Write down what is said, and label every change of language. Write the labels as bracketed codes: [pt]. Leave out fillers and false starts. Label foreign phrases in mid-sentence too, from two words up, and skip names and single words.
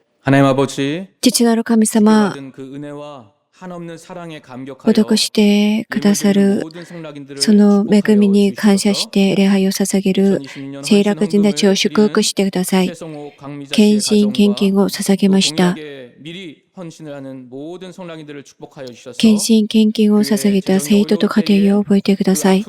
[ko] 하나님 아버지, [ja] 父なる神様、 [ko] 받은 그 은혜와 한없는 사랑에 감격하여 [ja] 施してくださるその恵みに感謝して礼拝を捧げる聖楽人たちを祝福してください。献身献金を捧げました。献身献金を捧げた生徒と家庭を覚えてください。